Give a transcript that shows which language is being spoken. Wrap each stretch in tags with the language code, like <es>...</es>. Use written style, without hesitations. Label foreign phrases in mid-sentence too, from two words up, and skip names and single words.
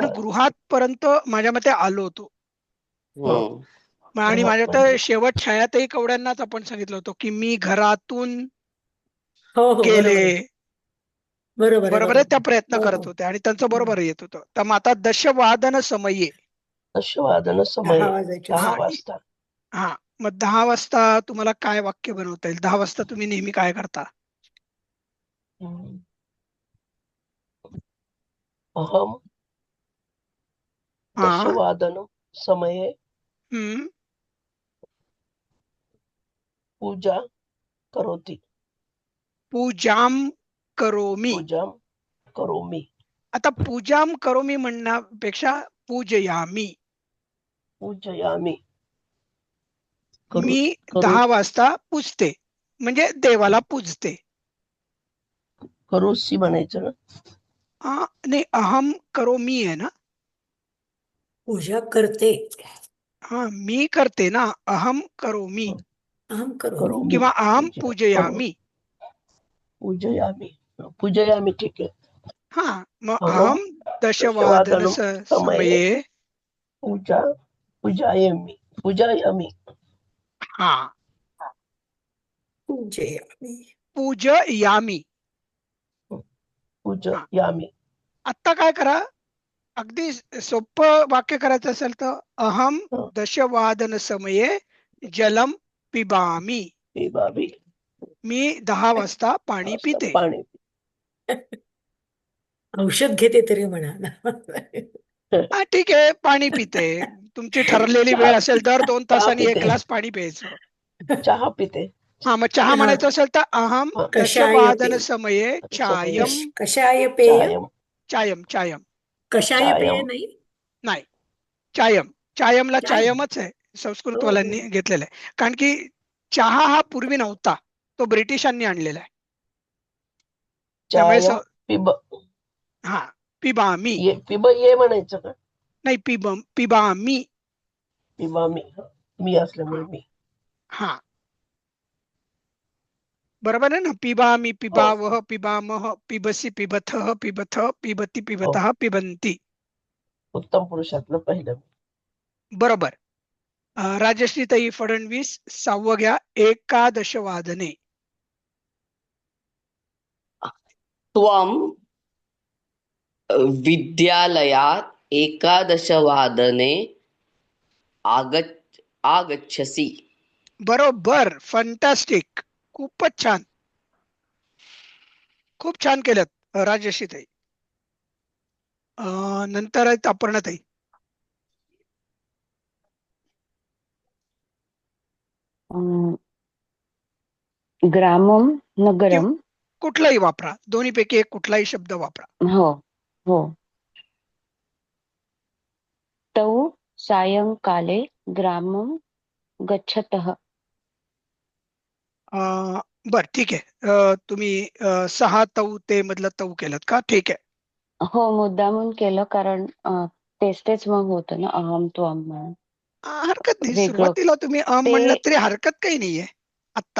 <mr>बरं. गृहात पर्यंत माझ्या मते आलो होतो. आणि माझ्या तर म्हणजे शेवट छायाताई कवड्यांनाच आपण सांगितलं होतं की मी घरातून हो हो, गेले. बरोबर आहे, बरोबर आहे, बरोबर आहे, त्या प्रयत्न हो करत हो. होते आणि त्यांचं बरोबर येत होतं. तर मग आता</mr> <sa>दशवादन समये. दशवादन समय</sa> <mr>10 वाजायचे 10 असतात. वाजता. हा मग 10 वाजता तुम्हाला काय वाक्य बनवता येईल? 10 वाजता तुम्ही नेहमी काय करता? हम्म.</mr> <sa>अहम</sa> <mr>हा</mr> <sa>दशवादन समये हम्म पूजा करोति. पूजाम करोमी. पूजां करोमि.</sa> <mr>आता</mr> <sa>पूजाम करोमी</sa> <mr>म्हणण्यापेक्षा पूजयामी.</mr> <sa>पूजयामि.</sa> <mr>मी करू 10 वाजता पूजते म्हणजे देवाला पूजते. करोसी म्हणायचं ना. नाही,</mr> <sa>अहम करोमी</sa> <mr>आहे ना. पूजा करते, हा मी करते ना,</mr> <sa>अहम करोमी अहम करोमी. करोमि.</sa> <mr>किंवा अहम</mr> <sa>करो पूजयामी. पूजयामि. पूजयामि</sa> <mr>ठीक आहे. हा मग</mr> <sa>अहम अहम दशवादन दशवादनं समये समये. पूजायामि. पूजायामि.</sa> <mr>हा</mr> <sa>पूजयामी. पूजयामी. पूजयामि.</sa> <mr>आता काय करा, अगदी सोपं वाक्य करायचं असेल तर अहम हं.</mr> <sa>दशवादन समये जलम पिबामी. पिबामि.</sa> <mr>मी 10 वाजता पाणी वाजता पिते. पाणी. औषध घेते तरी म्हणा ना. हा ठीक आहे, पाणी पिते. तुमची ठरलेली चहा वेळ असेल दर 2 चहा तासांनी 1 पिते. ग्लास पाणी प्यायचं. चहा पिते. हा मग चहा हा, म्हणायचं असेल तर अहम हं.</mr> <sa>कषाय पे, दशवादन समये चायम. कषाय पेय, चायम. चायम चायम कषाय पेय चायम.</sa> <mr>नाही, नाही, चायम. चायमला चाय. चायमच आहे, हो संस्कृतवाल्यांनी हो. घेतलेलं आहे. कारण की चहा हा पूर्वी नव्हता, तो ब्रिटिशांनी आणलेला आहे. त्यामुळे</mr> <sa>चायम पिब. हा पिबामी.</sa> <mr>पिब ये म्हणायचं का? नाही, पिबामी.</mr> <sa>पिबामी. मी</sa> <mr>हा असल्यामुळे मी. हा बरोबर आहे ना. पिबामी, हो</mr> <sa>पिबावह, पिबामह, पिबसी, पिबथः, पिबथ, पिबती,</sa> <mr>हो.</mr> <sa>पिबतः, पिबंती.</sa> <mr>उत्तम पुरुषातलं पहिलं. बरोबर. राजश्रीताई फडणवीस 6वं घ्या.</mr> <sa>11 वादने. त्वं विद्यालयात् 11 वादने आगच्छसि.</sa> <mr>बरोबर, फंटॅस्टिक. खूपच छान, खूप छान केलं राजश्रीताई. नंतर आहेत अपर्णाताई.</mr> <sa>ग्रामम</sa> <mr>किंवा</mr> <sa>नगरम.</sa> <mr>कुठलाही वापरा, दोन्हीपैकी एक कुठलाही शब्द वापरा. हो हो.</mr> <sa>तौ सायंकाले ग्रामं गच्छतः.</sa> <mr>बर ठीक आहे. तुम्ही 6</mr> <sa>तौ ते</sa> <mr>मधलं तौ केलं का? ठीक आहे. हो, मुद्दामून केलं कारण तेच मग होतं ना,</mr> <sa>अहम त्वम</sa> <mr>म्हणून. हरकत नाही, वेगळं सुरुवातीला तुम्ही ते. म्हणलं तरी हरकत काही नाहीये आत्ता.</mr>